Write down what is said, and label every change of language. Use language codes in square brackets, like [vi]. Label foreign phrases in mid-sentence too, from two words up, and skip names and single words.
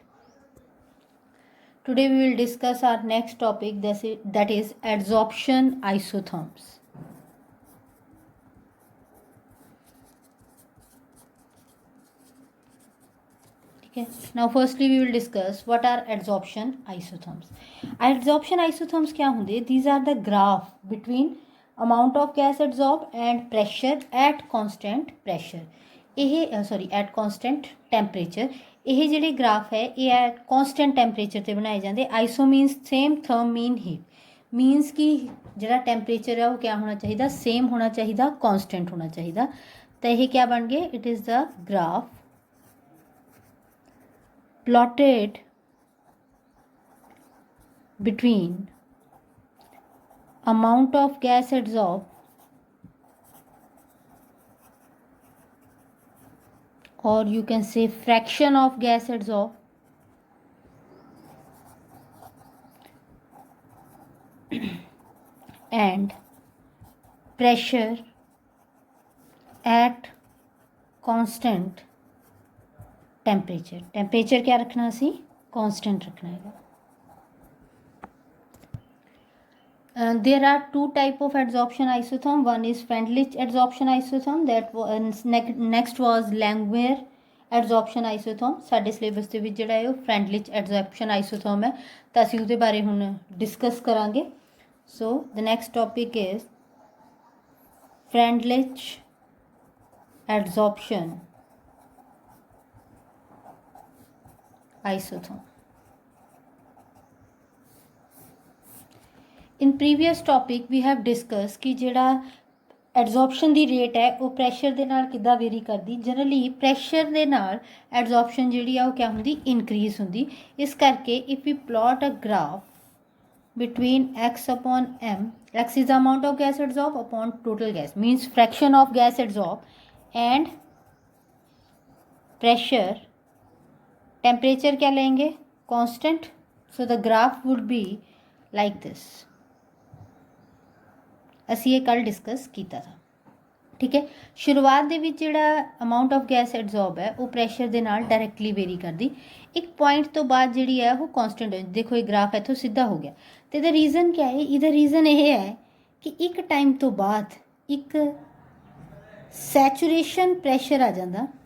[en] Today we will discuss our next topic, that is adsorption isotherms. Okay. Now firstly we will discuss what are adsorption isotherms. Adsorption isotherms [hi] क्या होंगे? [en] These are the graph between amount of gas adsorbed and pressure at constant pressure. at constant temperature. [pa] ਇਹ ਜਿਹੜੇ ਗ੍ਰਾਫ ਹੈ ਇਹ [en] at constant temperature [pa] ਤੇ ਬਣਾਏ ਜਾਂਦੇ। [en] Iso means same, therm mean heat. [pa] ਮੀਨਸ ਕਿ ਜਿਹੜਾ ਟੈਂਪਰੇਚਰ ਹੈ ਉਹ ਕਿਆ ਹੋਣਾ ਚਾਹੀਦਾ? ਸੇਮ ਹੋਣਾ ਚਾਹੀਦਾ, ਕੌਨਸਟੈਂਟ ਹੋਣਾ ਚਾਹੀਦਾ। ਤਾਂ ਇਹ ਕਿਆ ਬਣ ਗਏ? [en] It is the graph plotted between amount of gas adsorbed or you can say fraction of gas adsorbed and pressure at constant [hi] टेंपरेचर क्या रखना सी? कांस्टेंट रखना है। [en] There are two type of adsorption isotherm. One is Freundlich adsorption isotherm, that was next was Langmuir adsorption isotherm. [pa] ਸਾਡੇ ਸਿਲੇਬਸ ਦੇ ਵਿੱਚ ਜਿਹੜਾ ਹੈ ਉਹ [en] Freundlich adsorption isotherm [pa] है, ਤਾਂ ਅਸੀਂ ਉਹਦੇ ਬਾਰੇ ਹੁਣ ਡਿਸਕਸ ਕਰਾਂਗੇ। [en] So the next topic is Freundlich adsorption isotherm. In previous topic we have discussed [pa] कि ਜਿਹੜਾ ਐਡਜ਼ੋਰਪਸ਼ਨ ਦੀ ਰੇਟ ਹੈ ਉਹ ਪ੍ਰੈਸ਼ਰ ਦੇ ਨਾਲ ਕਿੱਦਾਂ ਵੇਰੀ ਕਰਦੀ। ਜਨਰਲੀ ਪ੍ਰੈਸ਼ਰ ਦੇ ਨਾਲ ਐਡਜ਼ੋਰਪਸ਼ਨ ਜਿਹੜੀ ਆ ਉਹ ਕਿਆ ਹੁੰਦੀ? ਇਨਕਰੀਜ਼ ਹੁੰਦੀ। ਇਸ ਕਰਕੇ [en] If we plot a graph between x upon m, x is the amount of gas adsorbed upon total gas, means fraction of gas adsorbed, and pressure, [hi] टेम्परेचर क्या लेंगे? [en] Constant. So the graph would be like this. [pa] ਅਸੀਂ ਇਹ ਕੱਲ डिस्कस ਕੀਤਾ था। [hi] ठीक है। [pa] शुरुआत ਦੇ ਵਿੱਚ ਜਿਹੜਾ [en] amount of gas adsorb [pa] ਹੈ ਉਹ ਪ੍ਰੈਸ਼ਰ ਦੇ ਨਾਲ [en] directly vary [pa] ਕਰਦੀ। ਇੱਕ ਪੁਆਇੰਟ ਤੋਂ ਬਾਅਦ ਜਿਹੜੀ ਹੈ ਉਹ ਕਾਂਸਟੈਂਟ ਹੋ ਜਾਂਦੀ। ਦੇਖੋ ਇਹ ਗ੍ਰਾਫ ਇੱਥੋਂ ਸਿੱਧਾ ਹੋ ਗਿਆ ਤੇ ਇਹਦਾ ਰੀਜ਼ਨ ਕਿਆ ਹੈ? ਇਹਦਾ ਰੀਜ਼ਨ ਇਹ ਹੈ ਕਿ ਇੱਕ ਟਾਈਮ ਤੋਂ ਬਾਅਦ ਇੱਕ [en] saturation pressure [pa] ਆ ਜਾਂਦਾ।